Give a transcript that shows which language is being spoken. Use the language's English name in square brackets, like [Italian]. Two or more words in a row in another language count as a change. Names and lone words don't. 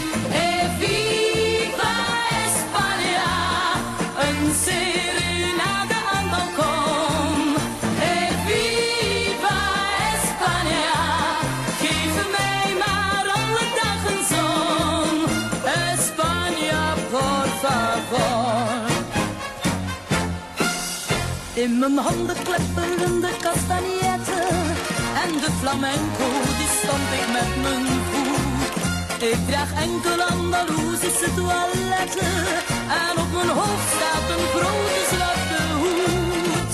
[Dutch] Hey, [Spanish] viva España, [Dutch] een serenade aan het balkon. Hey, [Spanish] viva España, [Dutch] geef mij maar alle dagen zon. [Spanish] España, por favor. [Dutch] In mijn handen klepperende castanietten en de flamenco, die stamp ik met mijn voet. Ik draag enkel Andalusische toiletten en op mijn hoofd staat een grote zwarte hoed.